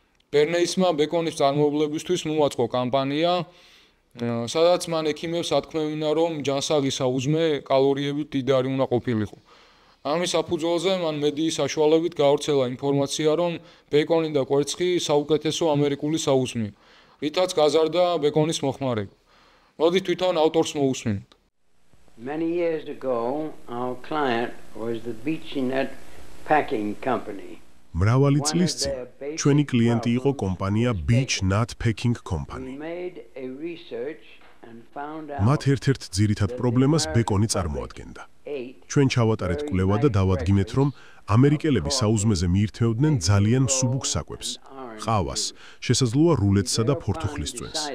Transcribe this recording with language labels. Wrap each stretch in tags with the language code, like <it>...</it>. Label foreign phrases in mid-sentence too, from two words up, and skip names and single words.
<ka>ბერნეისმა ბეკონის წარმოებლებისთვის მოაწყო კამპანია, სადაც მან ექიმებს ათქმევინა, რომ ჯანსაღი საუზმე კალორიებით დიდარი უნდა ყოფილიყო. ამის საფუძველზე მან მედიის საშუალებით გავრცელა ინფორმაცია, რომ ბეკონი და კვერცხი საუკეთესო ამერიკული საუზმეა, რითაც გაზარდა ბეკონის მოხმარება. მოდით თვითონ ავტორს მოусმინოთ.</ka> <en>Many years ago, our client was the Beechnut Packing Company.</en> <ka>მრავალი წლის წინ ჩვენი კლიენტი იყო კომპანია Beechnut Packing Company. მათ ერთ-ერთ ძირითად პრობლემას ბეკონი წარმოადგენდა. ჩვენ ჩავატარეთ კვლევა და დავადგინეთ, რომ ამერიკელები საუზმეზე მიირთმევდნენ ძალიან მსუბუქ საკვებს, ყავას, შესაძლოა რულეთსა და ფორთოხლისწვენს.</ka>